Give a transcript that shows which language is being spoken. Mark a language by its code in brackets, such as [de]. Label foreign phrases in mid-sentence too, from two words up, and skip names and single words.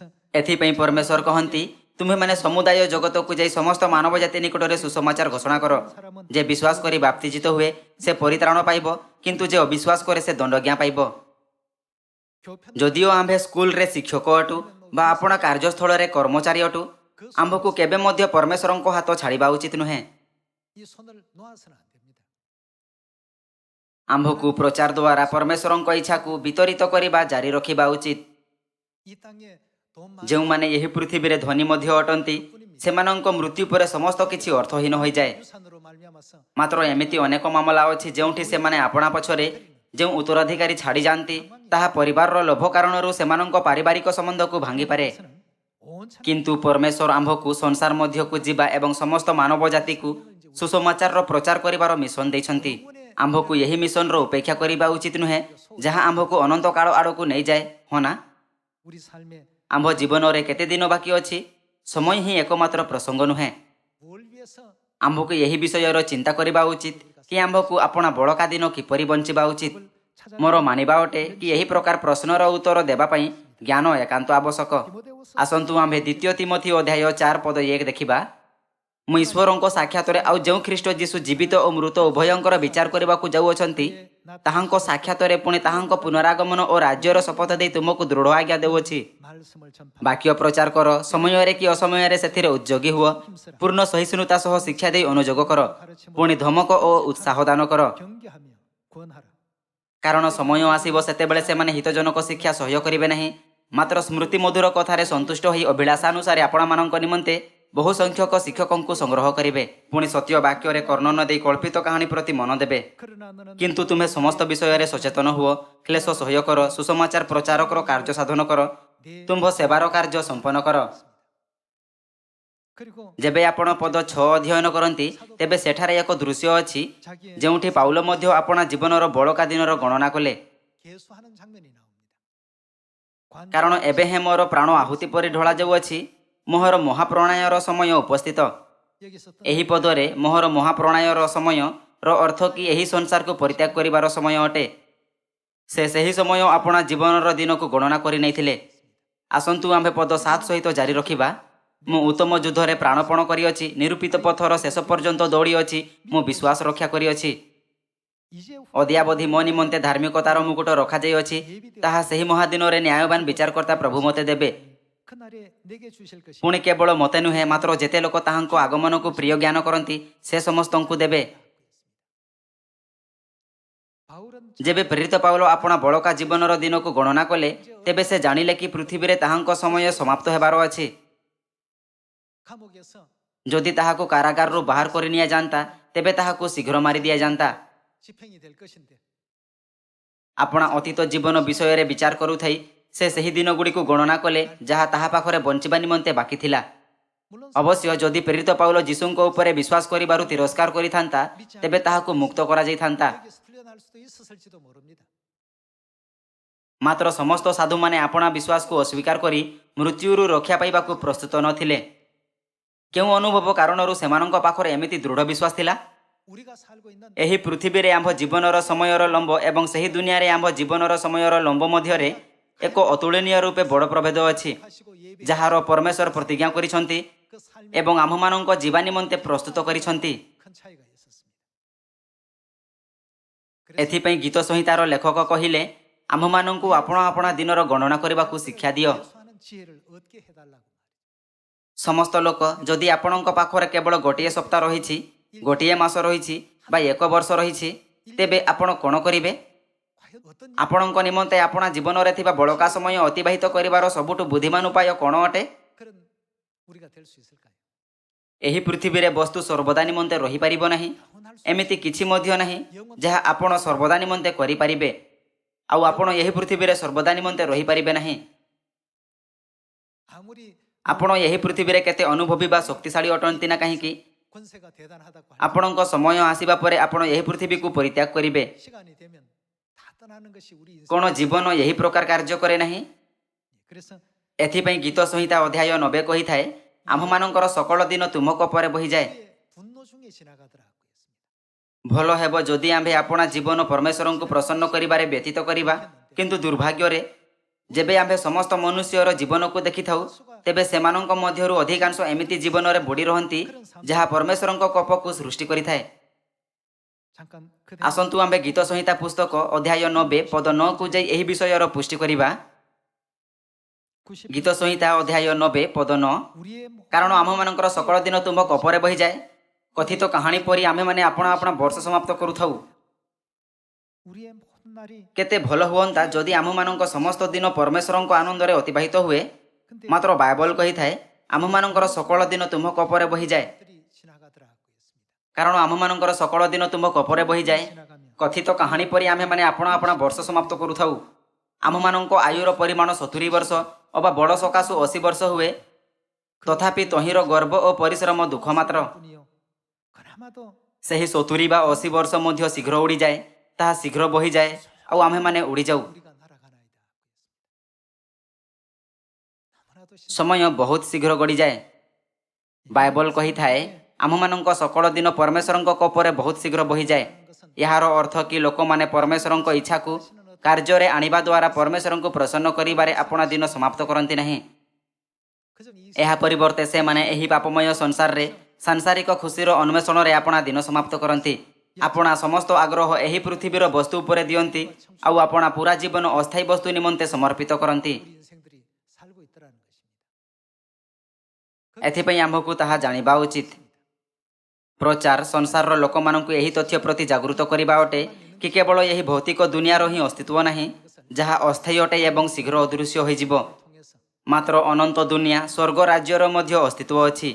[or] ଏଥିପାଇଁ ପରମେଶ୍ୱର କହନ୍ତି, ତୁମେମାନେ ସମୁଦାୟ ଜଗତକୁ ଯାଇ ସମସ୍ତ ମାନବ ଜାତି ନିକଟରେ ସୁସମାଚାର ଘୋଷଣା କର। ଯେ ବିଶ୍ୱାସ କରି ବାପ୍ତିଜିତ ହୁଏ ସେ ପରିତ୍ରାଣ ପାଇବ, କିନ୍ତୁ ଯେ ଅବିଶ୍ୱାସ କରେ ସେ ଦଣ୍ଡଜ୍ଞା ପାଇବ। [ko] 교편 [or] ଯଦିଓ ଆମ୍ଭେ ସ୍କୁଲରେ ଶିକ୍ଷକ ଅଟୁ ବା ଆପଣା କାର୍ଯ୍ୟସ୍ଥଳରେ କର୍ମଚାରୀ ଅଟୁ, ଆମ୍ଭକୁ କେବେ ମଧ୍ୟ ପରମେଶ୍ୱରଙ୍କ ହାତ ଛାଡ଼ିବା ଉଚିତ ନୁହେଁ। [ko] 이 손을 놓아서는 안 됩니다. [or] ଆମ୍ଭକୁ ପ୍ରଚାର ଦ୍ୱାରା ପରମେଶ୍ୱରଙ୍କ ଇଚ୍ଛାକୁ ବିତରିତ କରିବା ଜାରି ରଖିବା ଉଚିତ। [ko] 이 땅에 돈 많은 [or] ଯେଉଁମାନେ ଏହି ପୃଥିବୀରେ ଧନୀ ମଧ୍ୟ ଅଟନ୍ତି, ସେମାନଙ୍କ ମୃତ୍ୟୁ ପରେ ସମସ୍ତ କିଛି ଅର୍ଥହୀନ ହୋଇଯାଏ। [ko] 유산으로 말미암아서 [or] ମାତ୍ର ଏମିତି ଅନେକ ମାମଲା ଅଛି ଯେଉଁଠି ସେମାନେ ଆପଣା ପଛରେ ଯେଉଁ ଉତ୍ତରାଧିକାରୀ ଛାଡ଼ି ଯାଆନ୍ତି, ତାହା ପରିବାରର ଲୋଭ କାରଣରୁ ସେମାନଙ୍କ ପାରିବାରିକ ସମ୍ବନ୍ଧକୁ ଭାଙ୍ଗିପାରେ। [ko] 것은 온 참- [or] କିନ୍ତୁ ପରମେଶ୍ୱର ଆମ୍ଭକୁ ସଂସାର ମଧ୍ୟକୁ ଯିବା ଏବଂ ସମସ୍ତ ମାନବ ଜାତିକୁ ସୁସମାଚାରର ପ୍ରଚାର କରିବାର ମିଶନ ଦେଇଛନ୍ତି। ଆମ୍ଭକୁ ଏହି ମିଶନର ଉପେକ୍ଷା କରିବା ଉଚିତ ନୁହେଁ, ଯାହା ଆମ୍ଭକୁ ଅନନ୍ତ କାଳ ଆଡ଼କୁ ନେଇଯାଏ। ହଁ ନା? [ko] 우리 삶에 [or] ଆମ୍ଭ ଜୀବନରେ କେତେ ଦିନ ବାକି ଅଛି? ସମୟ ହିଁ ଏକମାତ୍ର ପ୍ରସଙ୍ଗ ନୁହେଁ। [ko] 뭘 위해서 [or] ଆମ୍ଭକୁ ଏହି ବିଷୟର ଚିନ୍ତା କରିବା ଉଚିତ କି ଆମ୍ଭକୁ ଆପଣା ବଳକା ଦିନ କିପରି ବଞ୍ଚିବା ଉଚିତ। [ko] 찾아 [or] ମୋର ମାନିବା ଅଟେ କି ଏହି ପ୍ରକାର ପ୍ରଶ୍ନର ଉତ୍ତର ଦେବା ପାଇଁ ଜ୍ଞାନ ଏକାନ୍ତ ଆବଶ୍ୟକ। 디모데후서 ଆସନ୍ତୁ ଆମ୍ଭେ ଦ୍ୱିତୀୟ ତିମୋଥୀ ଅଧ୍ୟାୟ 4:1 ଦେଖିବା। ମୁଁ ଈଶ୍ୱରଙ୍କ ସାକ୍ଷାତରେ ଆଉ ଯେଉଁ ଖ୍ରୀଷ୍ଟ ଯୀଶୁ ଜୀବିତ ଓ ମୃତ ଉଭୟଙ୍କର ବିଚାର କରିବାକୁ ଯାଉଅଛନ୍ତି ତାହାଙ୍କ ସାକ୍ଷାତରେ ପୁଣି ତାହାଙ୍କ ପୁନରାଗମନ ଓ ରାଜ୍ୟର ଶପଥ ଦେଇ ତୁମକୁ ଦୃଢ଼ ଆଜ୍ଞା ଦେଉଅଛି। [ko] 말씀을 전파. [or] ବାକ୍ୟ ପ୍ରଚାର କର, ସମୟରେ କି ଅସମୟରେ ସେଥିରେ ଉଦ୍ଯୋଗୀ ହୁଅ। ପୂର୍ଣ୍ଣ ସହିଷ୍ଣୁତା ସହ ଶିକ୍ଷା ଦେଇ ଅନୁଯୋଗ କର, ପୁଣି ଧମକ ଓ ଉତ୍ସାହ ଦାନ କର। [ko] 경계하며 권하라. [or] କାରଣ ସମୟ ଆସିବ ସେତେବେଳେ ସେମାନେ ହିତଜନକ ଶିକ୍ଷା ସହ୍ୟ କରିବେ ନାହିଁ, ମାତ୍ର ସ୍ମୃତି ମଧୁର କଥାରେ ସନ୍ତୁଷ୍ଟ ହୋଇ ଅଭିଳାଷାନୁସାରେ ଆପଣମାନଙ୍କ ନିମନ୍ତେ ବହୁ ସଂଖ୍ୟକ ଶିକ୍ଷକଙ୍କୁ ସଂଗ୍ରହ କରିବେ। ପୁଣି ସତ୍ୟ ବାକ୍ୟରେ କର୍ଣ୍ଣ ନ ଦେଇ କଳ୍ପିତ କାହାଣୀ ପ୍ରତି ମନ ଦେବେ। [ko] 그러나 너는 [or] କିନ୍ତୁ ତୁମେ ସମସ୍ତ ବିଷୟରେ ସଚେତନ ହୁଅ, କ୍ଲେଶ ସହ୍ୟ କର, ସୁସମାଚାର ପ୍ରଚାରକର କାର୍ଯ୍ୟ ସାଧନ କର, ତୁମ୍ଭ ସେବାର କାର୍ଯ୍ୟ ସମ୍ପନ୍ନ କର। [ko] 그리고 [or] ଯେବେ ଆପଣ ପଦ 6 ଅଧ୍ୟୟନ କରନ୍ତି ତେବେ ସେଠାରେ ଏକ ଦୃଶ୍ୟ ଅଛି [ko] 자기의 [or] ଯେଉଁଠି ପାଉଲ ମଧ୍ୟ ଆପଣା ଜୀବନର ବଳକା ଦିନର ଗଣନା କଲେ। [ko] 개수하는 장면이 나옵니다. [or] କାରଣ ଏବେ ହିଁ ମୋର ପ୍ରାଣ ଆହୁତି ପରି ଢଳା ଯାଉଅଛି, ମୋହର ମହାପ୍ରଣୟର ସମୟ ଉପସ୍ଥିତ। [ko] 여기서 [or] ଏହି ପଦରେ ମୋହର ମହାପ୍ରଣୟର ସମୟର ଅର୍ଥ କି ଏହି ସଂସାରକୁ ପରିତ୍ୟାଗ କରିବାର ସମୟ ଅଟେ। ସେ ସେହି ସମୟ ଆପଣା ଜୀବନର ଦିନକୁ ଗଣନା କରି ନେଇଥିଲେ। ଆସନ୍ତୁ ଆମ୍ଭେ ପଦ 7 ସହିତ ଜାରି ରଖିବା। ମୁଁ ଉତ୍ତମ ଯୁଦ୍ଧରେ ପ୍ରାଣପଣ କରିଅଛି, ନିରୂପିତ ପଥର ଶେଷ ପର୍ଯ୍ୟନ୍ତ ଦୌଡ଼ିଅଛି, ମୁଁ ବିଶ୍ୱାସ ରକ୍ଷା କରିଅଛି। [ko] 이제 [or] ଅଦ୍ୟାବଧି ମୋ ନିମନ୍ତେ ଧାର୍ମିକତାର ମୁକୁଟ ରଖାଯାଇଅଛି, ତାହା ସେହି ମହାଦିନରେ ନ୍ୟାୟବାନ ବିଚାରକର୍ତ୍ତା ପ୍ରଭୁ ମୋତେ ଦେବେ। [ko] 그날에 내게 주실 것이 [or] ପୁଣି କେବଳ ମୋତେ ନୁହେଁ, ମାତ୍ର ଯେତେ ଲୋକ ତାହାଙ୍କ ଆଗମନକୁ ପ୍ରିୟ ଜ୍ଞାନ କରନ୍ତି ସେ ସମସ୍ତଙ୍କୁ ଦେବେ। [ko] 바울은 [or] ଯେବେ ପ୍ରେରିତ ପାଉଲ ଆପଣା ବଳକା ଜୀବନର ଦିନକୁ ଗଣନା କଲେ ତେବେ ସେ ଜାଣିଲେ କି ପୃଥିବୀରେ ତାହାଙ୍କ ସମୟ ସମାପ୍ତ ହେବାର ଅଛି। [ko] 감옥에서 [or] ଯଦି ତାହାକୁ କାରାଗାରରୁ ବାହାର କରି ନିଆଯାନ୍ତା ତେବେ ତାହାକୁ ଶୀଘ୍ର ମାରି ଦିଆଯାନ୍ତା। [ko] 집행이 될 것인데 [or] ଆପଣା ଅତୀତ ଜୀବନ ବିଷୟରେ ବିଚାର କରୁଥାଇ ସେ ସେହି ଦିନଗୁଡ଼ିକୁ ଗଣନା କଲେ ଯାହା ତାହା ପାଖରେ ବଞ୍ଚିବା ନିମନ୍ତେ ବାକି ଥିଲା। [ko] 물론 [or] ଅବଶ୍ୟ ଯଦି ପ୍ରେରିତ ପାଉଲ ଯୀଶୁଙ୍କ ଉପରେ ବିଶ୍ୱାସ କରିବାରୁ ତିରସ୍କାର କରିଥାନ୍ତା ତେବେ ତାହାକୁ ମୁକ୍ତ କରାଯାଇଥାନ୍ତା। [ko] 여기서 풀려날 수도 있었을지도 모릅니다. [or] ମାତ୍ର ସମସ୍ତ ସାଧୁମାନେ ଆପଣା ବିଶ୍ୱାସକୁ ଅସ୍ୱୀକାର କରି ମୃତ୍ୟୁରୁ ରକ୍ଷା ପାଇବାକୁ ପ୍ରସ୍ତୁତ ନଥିଲେ। କେଉଁ ଅନୁଭବ କାରଣରୁ ସେମାନଙ୍କ ପାଖରେ ଏମିତି ଦୃଢ଼ ବିଶ୍ୱାସ ଥିଲା? [ko] 우리가 살고 있는 [or] ଏହି ପୃଥିବୀରେ ଆମ୍ଭ ଜୀବନର ସମୟର ଲମ୍ବ ଏବଂ ସେହି ଦୁନିଆରେ ଆମ୍ଭ ଜୀବନର ସମୟର ଲମ୍ବ ମଧ୍ୟରେ ଏକ ଅତୁଳନୀୟ ରୂପେ ବଡ଼ ପ୍ରଭେଦ ଅଛି, [ko] 하시고 예비 [or] ଯାହାର ପରମେଶ୍ୱର ପ୍ରତିଜ୍ଞା କରିଛନ୍ତି [ko] 그 삶에 [or] ଏବଂ ଆମ୍ଭମାନଙ୍କ ଯିବା ନିମନ୍ତେ ପ୍ରସ୍ତୁତ କରିଛନ୍ତି। [ko] 큰 차이가 있었습니다. [or] ଏଥିପାଇଁ ଗୀତ ସଂହିତାର ଲେଖକ କହିଲେ, ଆମ୍ଭମାନଙ୍କୁ ଆପଣା ଆପଣା ଦିନର ଗଣନା କରିବାକୁ ଶିକ୍ଷା ଦିଅ। [ko] 예수하는 지혜를 얻게 해달라고. [or] ସମସ୍ତ ଲୋକ ଯଦି ଆପଣଙ୍କ ପାଖରେ କେବଳ ଗୋଟିଏ ସପ୍ତାହ ରହିଛି, ଗୋଟିଏ ମାସ ରହିଛି ବା 1 ବର୍ଷ ରହିଛି ତେବେ ଆପଣ କ'ଣ କରିବେ? [ko] 과연 어떤 [or] ଆପଣଙ୍କ ନିମନ୍ତେ ଆପଣା ଜୀବନରେ ଥିବା ବଳକା ସମୟ ଅତିବାହିତ କରିବାର ସବୁଠୁ ବୁଦ୍ଧିମାନ ଉପାୟ କ'ଣ ଅଟେ? [ko] 그런 우리가 될 수 있을까요? [or] ଏହି ପୃଥିବୀରେ ବସ୍ତୁ ସର୍ବଦା ନିମନ୍ତେ ରହିପାରିବ ନାହିଁ। [ko] 영원할 수 [or] ଏମିତି କିଛି ମଧ୍ୟ ନାହିଁ ଯାହା ଆପଣ ସର୍ବଦା ନିମନ୍ତେ କରିପାରିବେ ଆଉ ଆପଣ ଏହି ପୃଥିବୀରେ ସର୍ବଦା ନିମନ୍ତେ ରହିପାରିବେ ନାହିଁ। [ko] 아무리 [or] ଆପଣ ଏହି ପୃଥିବୀରେ କେତେ ଅନୁଭବୀ ବା ଶକ୍ତିଶାଳୀ ଅଟନ୍ତି ନା କାହିଁକି, [ko] 권세가 대단하다고 할 [or] ଆପଣଙ୍କ ସମୟ ଆସିବା ପରେ ଆପଣ ଏହି ପୃଥିବୀକୁ ପରିତ୍ୟାଗ କରିବେ। [ko] 시간이 되면 다 떠나는 것이 우리 인생. [or] କ'ଣ ଜୀବନ ଏହି ପ୍ରକାର କାର୍ଯ୍ୟ କରେ ନାହିଁ? [ko] 그래서 [or] ଏଥିପାଇଁ ଗୀତ ସଂହିତା ଅଧ୍ୟାୟ 90 କହିଥାଏ, ଆମ୍ଭମାନଙ୍କର ସକଳ ଦିନ ତୁମ କୋପରେ ବହିଯାଏ। [ko] 우리의 분노 중에 지나가더라고 했습니다. [or] ଭଲ ହେବ ଯଦି ଆମ୍ଭେ ଆପଣା ଜୀବନ ପରମେଶ୍ୱରଙ୍କୁ ପ୍ରସନ୍ନ କରିବାରେ ବ୍ୟତୀତ କରିବା, କିନ୍ତୁ ଦୁର୍ଭାଗ୍ୟରେ ଯେବେ ଆମ୍ଭେ ସମସ୍ତ ମନୁଷ୍ୟର ଜୀବନକୁ ଦେଖିଥାଉ ତେବେ ସେମାନଙ୍କ ମଧ୍ୟରୁ ଅଧିକାଂଶ ଏମିତି ଜୀବନରେ ବୁଡ଼ି ରହନ୍ତି ଯାହା ପରମେଶ୍ୱରଙ୍କ କୋପକୁ ସୃଷ୍ଟି କରିଥାଏ। [ko] 잠깐 그 [or] ଆସନ୍ତୁ ଆମ୍ଭେ ଗୀତ ସଂହିତା ପୁସ୍ତକ ଅଧ୍ୟାୟ 90 ପଦ 9କୁ ଯାଇ ଏହି ବିଷୟର ପୁଷ୍ଟି କରିବା। 90 ଗୀତ ସଂହିତା ଅଧ୍ୟାୟ 90 ପଦ 9, [ko] 우리의 [or] କାରଣ ଆମ୍ଭମାନଙ୍କର ସକଳ ଦିନ ତୁମ୍ଭ କୋପରେ ବହିଯାଏ। କଥିତ କାହାଣୀ ପରି ଆମେମାନେ ଆପଣା ଆପଣା ବର୍ଷ ସମାପ୍ତ କରୁଥାଉ। [ko] 우리의 모든 날이 [or] କେତେ ଭଲ ହୁଅନ୍ତା ଯଦି ଆମମାନଙ୍କ ସମସ୍ତ ଦିନ ପରମେଶ୍ୱରଙ୍କ ଆନନ୍ଦରେ ଅତିବାହିତ ହୁଏ। [ko] 근데 [or] ମାତ୍ର ବାଇବଲ କହିଥାଏ, ଆମମାନଙ୍କର ସକଳ ଦିନ ତୁମ୍ଭ କୋପରେ ବହିଯାଏ। [ko] 들이 지나가더라고 했습니다. [or] କାରଣ ଆମମାନଙ୍କର ସକଳ ଦିନ ତୁମ୍ଭ କୋପରେ ବହିଯାଏ। [ko] 지나가면 [or] କଥିତ କାହାଣୀ ପରି ଆମେମାନେ ଆପଣା ଆପଣା ବର୍ଷ ସମାପ୍ତ କରୁଥାଉ। ଆମମାନଙ୍କ ଆୟୁର ପରିମାଣ 70 ବର୍ଷ ଅବା ବଡ଼ ସକାଶୁ 80 ବର୍ଷ ହୁଏ। ତଥାପି ତହିଁର ଗର୍ବ ଓ ପରିଶ୍ରମ ଦୁଃଖ ମାତ୍ର। [ko] 뿐이요. 그나마도 [or] ସେହି 70 ବା 80 ବର୍ଷ ମଧ୍ୟ ଶୀଘ୍ର ଉଡ଼ିଯାଏ, ତାହା ଶୀଘ୍ର ବହିଯାଏ ଆଉ ଆମେମାନେ ଉଡ଼ିଯାଉ। [ko] 우리가 날아가나이다. 너무나도 [or] ସମୟ ବହୁତ ଶୀଘ୍ର ଗଡ଼ିଯାଏ। ବାଇବଲ କହିଥାଏ, ଆମମାନଙ୍କ ସକଳ ଦିନ ପରମେଶ୍ୱରଙ୍କ କୋପରେ ବହୁତ ଶୀଘ୍ର ବହିଯାଏ। ଏହାର ଅର୍ଥ କି ଲୋକମାନେ ପରମେଶ୍ୱରଙ୍କ ଇଚ୍ଛାକୁ କାର୍ଯ୍ୟରେ ଆଣିବା ଦ୍ୱାରା ପରମେଶ୍ୱରଙ୍କୁ ପ୍ରସନ୍ନ କରିବାରେ ଆପଣା ଦିନ ସମାପ୍ତ କରନ୍ତି ନାହିଁ। [ko] 그저 이 [or] ଏହା ପରିବର୍ତ୍ତେ ସେମାନେ ଏହି ପାପମୟ ସଂସାରରେ ସାଂସାରିକ ଖୁସିର ଅନ୍ୱେଷଣରେ ଆପଣା ଦିନ ସମାପ୍ତ କରନ୍ତି। ଆପଣା ସମସ୍ତ ଆଗ୍ରହ ଏହି ପୃଥିବୀର ବସ୍ତୁ ଉପରେ ଦିଅନ୍ତି ଆଉ ଆପଣା ପୁରା ଜୀବନ ଅସ୍ଥାୟୀ ବସ୍ତୁ ନିମନ୍ତେ ସମର୍ପିତ କରନ୍ତି। [ko] 우리 인생들이 살고 있더라는 것입니다. [or] ଏଥିପାଇଁ ଆମ୍ଭକୁ ତାହା ଜାଣିବା ଉଚିତ। ପ୍ରଚାର ସଂସାରର ଲୋକମାନଙ୍କୁ ଏହି ତଥ୍ୟ ପ୍ରତି ଜାଗୃତ କରିବା ଅଟେ କି କେବଳ ଏହି ଭୌତିକ ଦୁନିଆର ହିଁ ଅସ୍ତିତ୍ୱ ନାହିଁ, ଯାହା ଅସ୍ଥାୟୀ ଅଟେ ଏବଂ ଶୀଘ୍ର ଅଦୃଶ୍ୟ ହୋଇଯିବ। [ko] 통해서 [or] ମାତ୍ର ଅନନ୍ତ ଦୁନିଆ ସ୍ୱର୍ଗ ରାଜ୍ୟର ମଧ୍ୟ ଅସ୍ତିତ୍ୱ ଅଛି।